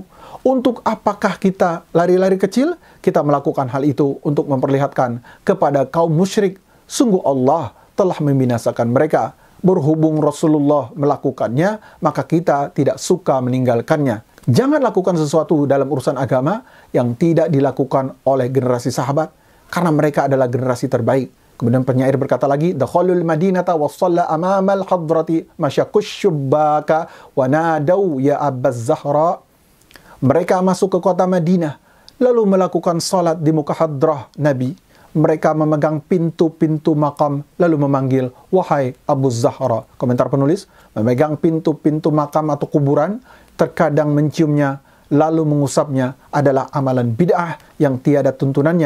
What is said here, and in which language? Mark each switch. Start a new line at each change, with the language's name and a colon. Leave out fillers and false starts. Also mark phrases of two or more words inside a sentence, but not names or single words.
Indonesian: Untuk apakah kita lari-lari kecil? Kita melakukan hal itu untuk memperlihatkan kepada kaum musyrik, sungguh Allah telah membinasakan mereka. Berhubung Rasulullah melakukannya, maka kita tidak suka meninggalkannya. Jangan lakukan sesuatu dalam urusan agama yang tidak dilakukan oleh generasi sahabat, karena mereka adalah generasi terbaik. Kemudian penyair berkata lagi,
Arabic: دخلوا المدينة وصلّى أمام الحضرة مسكوا الشباك ونادوا يا أبا الزهراء.
Indonesian: Mereka masuk ke kota Madinah, lalu melakukan salat di muka hadrah Nabi. Mereka memegang pintu-pintu makam, lalu memanggil, wahai Abu Zahra. Komentar penulis, memegang pintu-pintu makam atau kuburan, terkadang menciumnya, lalu mengusapnya adalah amalan bid'ah yang tiada tuntunannya.